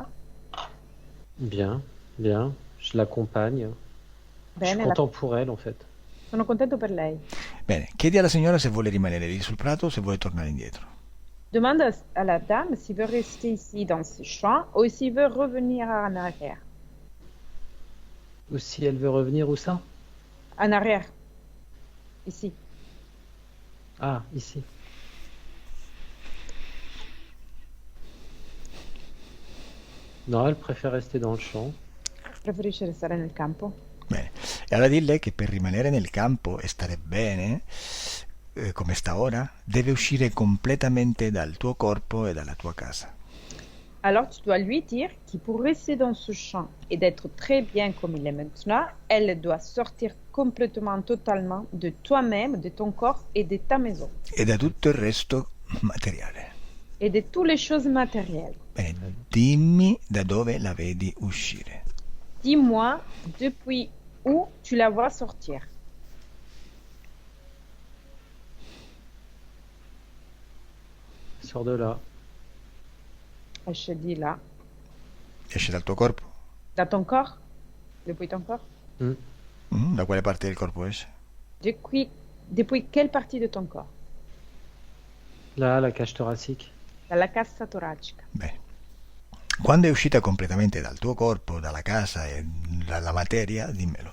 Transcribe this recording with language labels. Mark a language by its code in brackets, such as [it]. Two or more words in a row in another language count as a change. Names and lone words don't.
[fr] Bien, bien. Je l'accompagne. Je suis [it] Bene, [fr] content pour elle en fait. [it] sono contento per lei. Bene, chiedi alla signora se vuole rimanere lì sul prato o se vuole tornare indietro. [fr] Demande à la dame s'il veut rester ici dans ce champ ou s'il veut revenir en arrière. Ou si elle veut revenir, où ça? En arrière. Ici. Ah, ici. Non, elle préfère rester dans le champ. [it] Preferisce restare nel campo. Bene. E allora dille che per rimanere nel campo e stare bene, come sta ora, deve uscire completamente dal tuo corpo e dalla tua casa. [fr] Alors tu dois lui dire qu'il pour rester dans ce champ et d'être très bien comme il est maintenant, elle doit sortir complètement, totalement de toi-même, de ton corps et de ta maison [it] E da tutto il resto materiale. [fr] et de toutes les choses matérielles. [it] Bene, dimmi da dove la vedi uscire. [fr] Dis-moi depuis où tu la vois sortir. Sors de là. Elle se dit là. [it] Esce dal tuo corpo? [fr] Dans ton corps? Depuis ton corps? Hmm. [it] Da quale parte del corpo esce? [fr] Depuis quelle partie de ton corps? Là, la cage thoracique. [it] Dalla cassa toracica. Bene. Quando è uscita completamente dal tuo corpo, dalla casa e dalla materia, dimmelo.